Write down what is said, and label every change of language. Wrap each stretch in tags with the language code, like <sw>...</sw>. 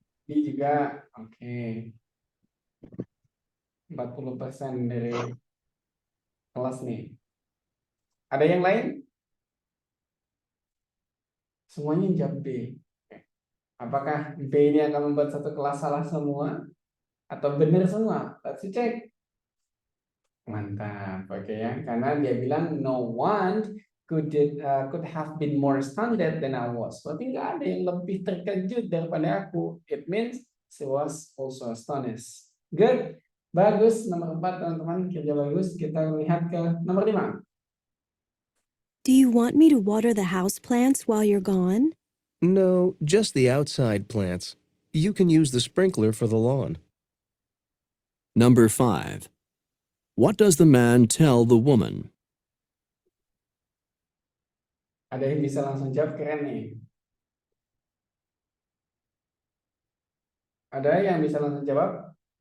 <id>B juga. Oke. 40% dari kelas nih. Ada yang lain? Semuanya jawab B. Apakah B ini akan membuat satu kelas salah semua? Atau benar semua?</id> <en>Let's check.</en> <id>Mantap, oke ya. Karena dia bilang</id> <en>no one could have been more astounded than I was.</en> <id>Berarti nggak ada yang lebih terkejut daripada aku.</id> <en>It means she was also astonished.</en> <id>Good. Bagus. Nomor 4, teman-teman. Kerja bagus. Kita lihat ke nomor 5.</id> <en>Do you want me to water the houseplants while you're gone? No, just the outside plants. You can use the sprinkler for the lawn. Number 5. What does the man tell the woman?</en> <id>Ada yang bisa langsung jawab, keren nih. Ada yang bisa langsung jawab?</id>